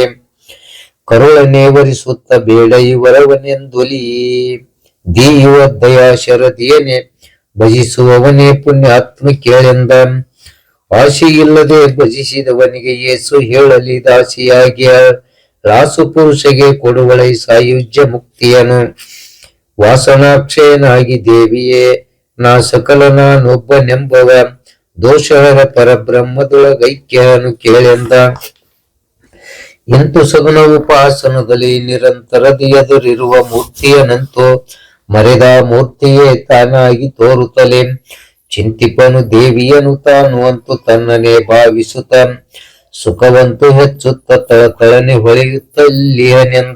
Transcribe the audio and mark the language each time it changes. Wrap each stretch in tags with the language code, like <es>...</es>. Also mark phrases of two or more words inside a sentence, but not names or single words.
<kn>ಕರುಳ ನೇವರಿಸುತ್ತ ಬೇಡ ಇವರವನೆಂದೊಲಿ ದೀಯುವ ದಯಾ ಶರದಿಯನೆ ಭಜಿಸುವವನೇ ಪುಣ್ಯಾತ್ಮ ಕೇಳೆಂದ. ಆಶೆಯಿಲ್ಲದೆ ಭಜಿಸಿದವನಿಗೆ ಯೇಸು ಹೇಳಲಿ ದಾಸಿಯಾಗಿ ರಾಸು ಪುರುಷಗೆ ಕೊಡುವಳೈ ಸಾಯುಜ್ಯ ಮುಕ್ತಿಯನು. ವಾಸನಾಕ್ಷಯನಾಗಿ ದೇವಿಯೇ ನಾ ಸಕಲ ನಾನೊಬ್ಬನೆಂಬವ ದೋಷಹರ ಪರಬ್ರಹ್ಮದೊಳಗೈಕ್ಯನು ಕೇಳೆಂದ. ಇಂತು ಸಗುಣ ಉಪಾಸನದಲ್ಲಿ ನಿರಂತರದಿ ಎದುರಿರುವ ಮೂರ್ತಿಯನಂತೂ ಮರೆದ ಮೂರ್ತಿಯೇ ತಾನಾಗಿ ತೋರುತ್ತಲೇ ಚಿಂತಿಪನು ದೇವಿಯನು ತಾನು ಅಂತೂ ತನ್ನನೇ ಭಾವಿಸುತ್ತ ಸುಖವಂತೂ ಹೆಚ್ಚುತ್ತ ತಳತಳನೆ ಹೊಳೆಯುತ್ತಲ್ಲಿಯನೆಂದ.</kn>